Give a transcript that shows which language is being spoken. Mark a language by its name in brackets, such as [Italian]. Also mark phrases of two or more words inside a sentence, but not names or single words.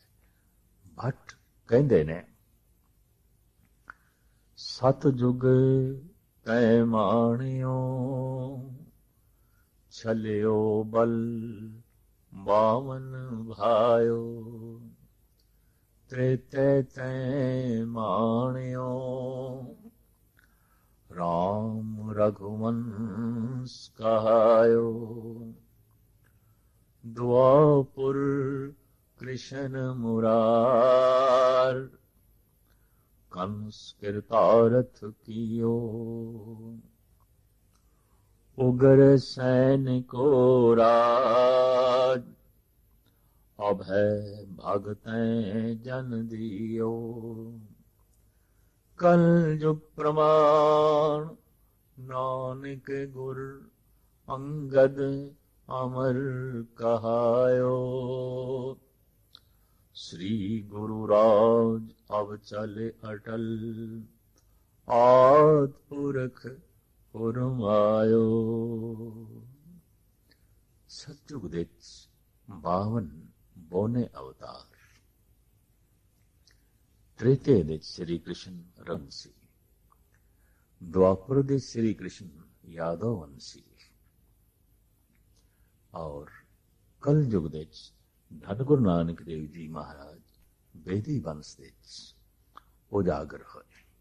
[Punjabi] ਭੱਟ ਕਹਿੰਦੇ ਨੇ, ਸਤਿਯੁਗ ਤੈ ਮਾਣਿਓ, ਛਲਿਓ ਬਲ ਬਾਵਨ ਭਾਇਓ, ਤ੍ਰੇਤੇ ਤੈ ਮਾਣਿਓ, ਰਾਮ ਰਘੁਵੰਸ ਕਹਾਇਓ, ਦੁਆਪੁਰ ਕ੍ਰਿਸ਼ਨ ਮੁਰਾਰ, [Hindi] कंस कृतारथ कियो, उगर सैन को राज, अभय भगतैं जन दियो, कल युग प्रमाण, नानक गुर अंगद अमर कहायो, श्री गुरु राज अब चले अटल, आद पुरख फुरमायो। [Punjabi] सतयुग ਦੇ 52 ਬੋਨੇ ਅਵਤਾਰ, ਤ੍ਰੇਤੇ ਦੇ ਸ੍ਰੀ ਕ੍ਰਿਸ਼ਨ ਰੰਗਸੀ, द्वापर ਦੇ ਸ੍ਰੀ ਕ੍ਰਿਸ਼ਨ ਯਾਦਵ ਵੰਸੀ ਔਰ ਕਲ ਯੁਗ ਦੇ ਧੰਨ ਗੁਰੂ ਨਾਨਕ ਦੇਵ ਜੀ ਮਹਾਰਾਜ ਬੇਦੀ ਵੰਸ ਦੇ ਉਜਾਗਰ ਹੋਏ।